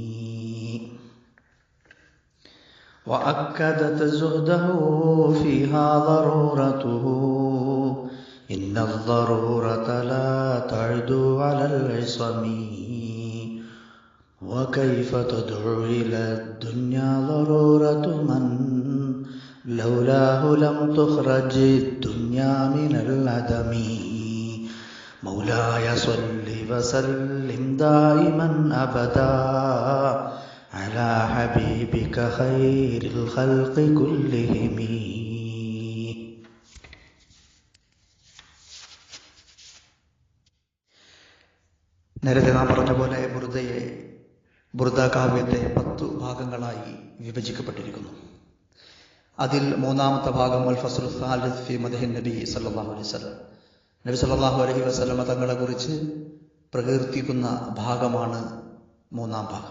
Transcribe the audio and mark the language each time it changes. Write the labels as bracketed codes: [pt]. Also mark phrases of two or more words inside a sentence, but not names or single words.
[ar] وأكدت زهده فيها ضرورته إن الضرورة لا تعدو على العصم، وكيف تدعو إلى الدنيا ضرورة من لولاه لم تخرج الدنيا من العدم. مولاي صل وسلم دائما أبدا على حبيبك خير الخلق كلهم. [ml] നേരത്തെ നാം പറഞ്ഞ പോലെ ബുർദ കാവ്യത്തെ 10 ഭാഗങ്ങളായി വിഭജിക്കപ്പെട്ടിരിക്കുന്നു. അതിൽ 3ാമത്തെ ഭാഗം [ar] الفصل الثالث في مدح النبي صلى الله عليه وسلم, [ml] നബി [ar] صلى الله عليه وسلم [ml] തങ്ങളെ കുറിച്ച് പ്രകീർത്തിക്കുന്ന ഭാഗമാണ് 3ാം ഭാഗം.